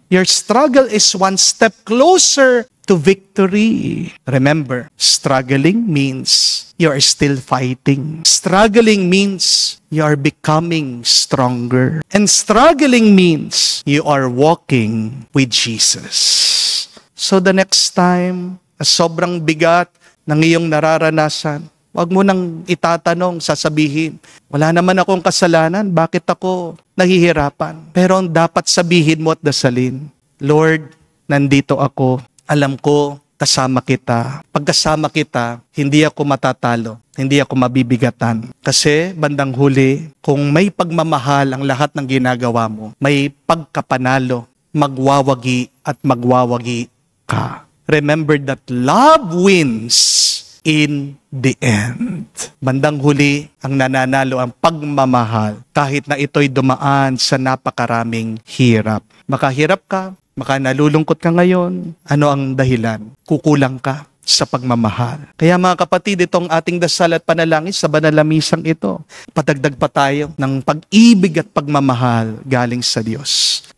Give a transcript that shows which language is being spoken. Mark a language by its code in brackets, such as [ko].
[en] Your struggle is one step closer to victory. Remember, struggling means you are still fighting. Struggling means you are becoming stronger. And struggling means you are walking with Jesus. So the next time, [tl] sobrang bigat ng iyong nararanasan, wag mo nang itatanong, sasabihin, wala naman akong kasalanan, bakit ako nahihirapan? Pero ang dapat sabihin mo at dasalin, Lord, nandito ako. Alam ko, kasama kita. Pagkasama kita, hindi ako matatalo. Hindi ako mabibigatan. Kasi, bandang huli, kung may pagmamahal ang lahat ng ginagawa mo, may pagkapanalo, magwawagi at magwawagi ka. [en] Remember that love wins in the end. [tl] Bandang huli, ang nananalo ang pagmamahal kahit na ito'y dumaan sa napakaraming hirap. Makahirap ka, maka nalulungkot ka ngayon, ano ang dahilan? Kukulang ka sa pagmamahal. Kaya mga kapatid, itong ating dasal at panalangin sa banal na misang ito, padagdag pa tayo ng pag-ibig at pagmamahal galing sa Diyos.